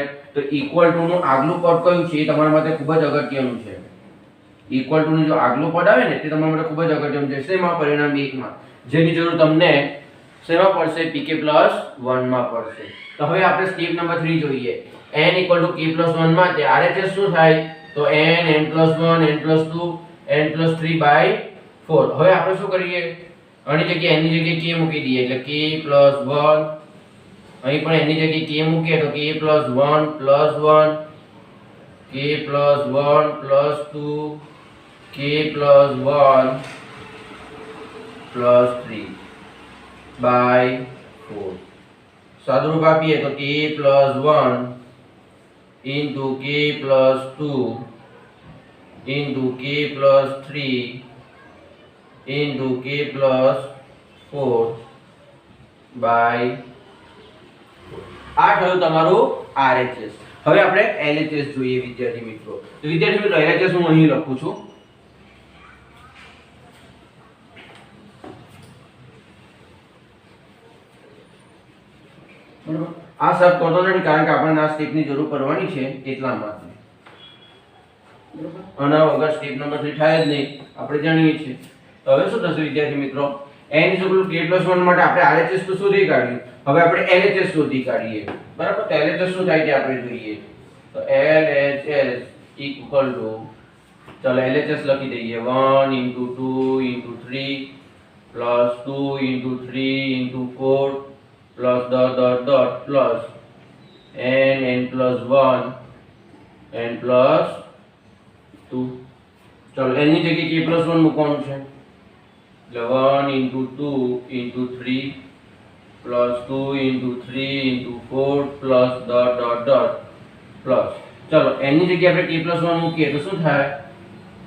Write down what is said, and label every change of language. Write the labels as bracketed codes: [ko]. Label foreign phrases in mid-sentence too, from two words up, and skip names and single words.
[gu] તો [en] equal to [gu] નું આગલું પદ કયું છે એ તમારા માટે ખૂબ જ અગત્યનું છે. [en] equal to [gu] નું જો આગલું પદ આવે ને તે તમારા માટે ખૂબ જ અગત્યનું છે. શેમાં? પરિણામ 1 માં. જેની જરૂર તમને શેમાં પડશે? pk + 1 માં પડશે. તો હવે આપણે [en] step number [gu] 3 જોઈએ. n = k + 1 માટે RHS શું થાય? તો [en] n n plus 1 n plus 2 n plus 3 by 4. [gu] હવે આપણે શું કરીએ? આની જગ્યાએ n ની જગ્યાએ k મૂકી દઈએ એટલે k + 1. અહીં પણ n ની જગ્યાએ k મૂકીએ તો [en] k + 1 + 1 k + 1 + 2 k + 1 + 3 by 4. [gu] સાદુરૂપ આપીએ તો [en] k + 1 into k + 2 into k + 3 into k + 4 by 4. [gu] આ થયું તમારું RHS. હવે આપણે LHS જોઈએ વિદ્યાર્થી મિત્રો. તો વિદ્યાર્થી મિત્રો LHS હું અહીં લખું છું. બરાબર. આ શબ્દ કરતો નથી કારણ કે આપણને આ સ્ટેપની જરૂર પડવાની છે એટલા માટે. બરાબર. આના વગર [en] step number [gu] 3 થાય જ નહીં આપણે જાણીએ છીએ. તો હવે શું થશે વિદ્યાર્થી મિત્રો? n = k + 1 માટે આપણે RHS તો શોધી કાઢ્યું. હવે આપણે LHS શોધી કાઢીએ, બરાબર. તો LHS શું થાય તે આપણે જોઈએ. તો LHS = ચાલો LHS લખી દઈએ [en] 1 * 2 * 3 plus 2 * 3 * 4 plus dot dot dot plus n n plus 1 n plus 2. [gu] ચાલો n ની જગ્યાએ k + 1 મૂકવાનું છે એટલે [en] 1 * 2 * 3 plus 2 * 3 * 4 plus dot dot dot plus. [gu] ચાલો n ની જગ્યાએ આપણે k + 1 મૂકીએ તો શું થાય?